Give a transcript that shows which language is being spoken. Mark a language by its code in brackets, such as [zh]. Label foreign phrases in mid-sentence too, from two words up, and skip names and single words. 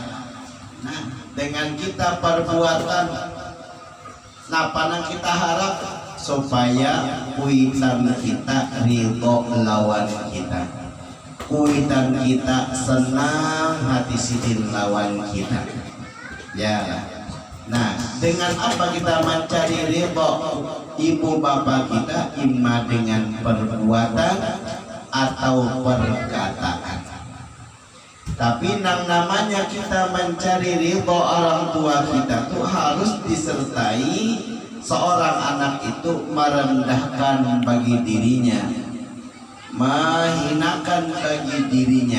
[bjn] Nah, dengan kita perbuatan, napa nang kita harap supaya kuitan kita ridho lawan kita. Kuitan kita senang hati sidin lawan kita. Yalah. [id] Nah, dengan apa kita mencari ridho ibu bapak kita? Imma dengan perbuatan atau perkataan. Tapi namanya kita mencari ridho orang tua kita tuh harus disertai seorang anak itu merendahkan bagi dirinya, menghinakan bagi dirinya.